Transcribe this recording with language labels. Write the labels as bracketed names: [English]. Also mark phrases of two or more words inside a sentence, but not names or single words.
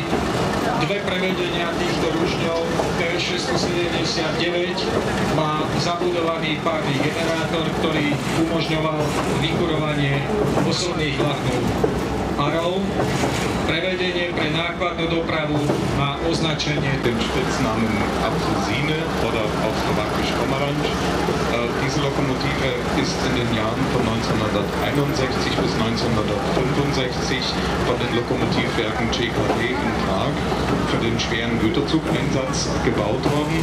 [Slovak] Dve prevedenia týchto rušňov T679 má zabudovaný párny generátor, ktorý umožňoval vykurovanie osobných vlakov Arrow. Prevedenie pre nákladnú dopravu má označenie [German] den Spitznamen Apfelsine oder auf Slowakisch Pomaranč. Diese Lokomotive ist in den Jahren von 1961 bis 1965 von den Lokomotivwerken ČKD in Prag für den schweren Güterzugeinsatz gebaut worden.